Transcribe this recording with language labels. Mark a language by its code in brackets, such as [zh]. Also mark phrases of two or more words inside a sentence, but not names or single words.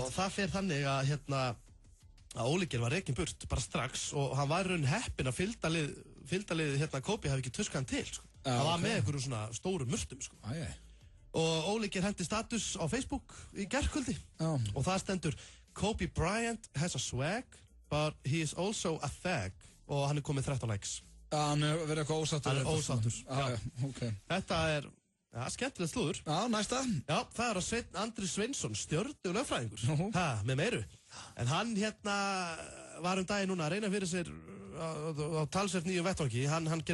[is] Og það fer þannig að, að Óli Geir var rekinn burt bara strax og hann var raun heppinn að fylgdalið Kobe hafi ekki tuskað hann til, sko. Það var með einhverju svona stóru murtum, sko. Og Óli Geir hendi status á Facebook í gærkvöldi og það stendur Kobe Bryant [en] has a swag but he is also a fag [is] og hann er komið 13 likes. Hann er verið eitthvað ósáttur. Hann er ósáttur. Ok. Þetta er skemmtilegt slúður. Já, næsta. Já, það er að Sveinn Andri Sveinsson, stjörnu lögfræðingur. Með meiru. En hann var daginn núna að reyna fyrir sér á talsvert nýju vettvangi.